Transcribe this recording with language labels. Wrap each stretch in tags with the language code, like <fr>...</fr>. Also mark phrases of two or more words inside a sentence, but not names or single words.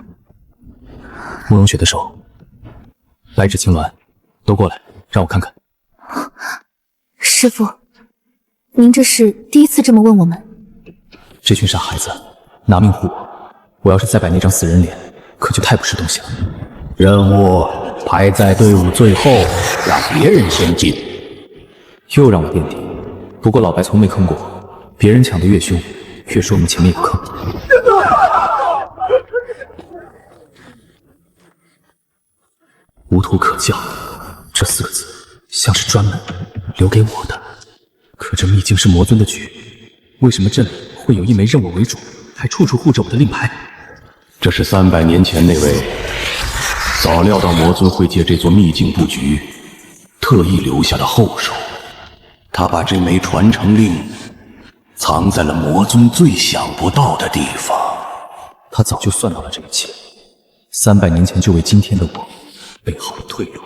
<zh>慕容雪的手，白芷青鸞，都過來，讓我看看。師父，您這是第一次這麼問我們？這群傻孩子拿命護我，我要是再擺那張死人臉，可就太不是東西了。任務排在隊伍最後，讓別人先進。又讓我墊底，不過老白從沒坑過我，別人搶得越兇，越說明前面有坑。无图可教，這4個字像是專門留給我的。可這秘境是魔尊的局，為什麼這裡會有一枚認我為主，還處處護着我的令牌？這是300年前那位早料到魔尊會借這座秘境布局，特意留下的後手。他把這枚傳承令藏在了魔尊最想不到的地方。他早就算到了這一切，300年前就為今天的我備好了退路。</zh>